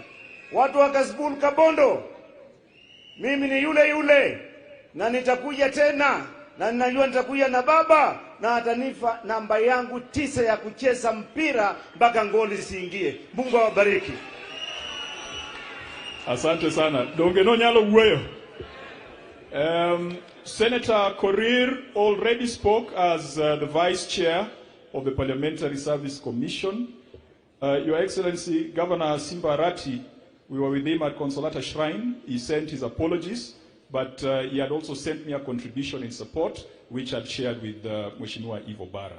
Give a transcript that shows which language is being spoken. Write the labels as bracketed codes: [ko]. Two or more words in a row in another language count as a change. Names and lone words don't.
[sw] Watu wa Kasipul Kabondo, mimi ni yule yule na nitakuja tena, na ninajua nitakuja na baba na atanifa namba yangu 9 ya kucheza mpira mpaka ngoli siingie. Mungu awabariki. Asante sana. [luo] Donge no nyalo wuoyo. [en] Senator Korir already spoke as the Vice Chair of the Parliamentary Service Commission. Your Excellency, Governor Simba Arati, we were with him at Consolata Shrine. He sent his apologies, but he had also sent me a contribution in support, which I'd shared with Mheshimiwa Ivo Bara.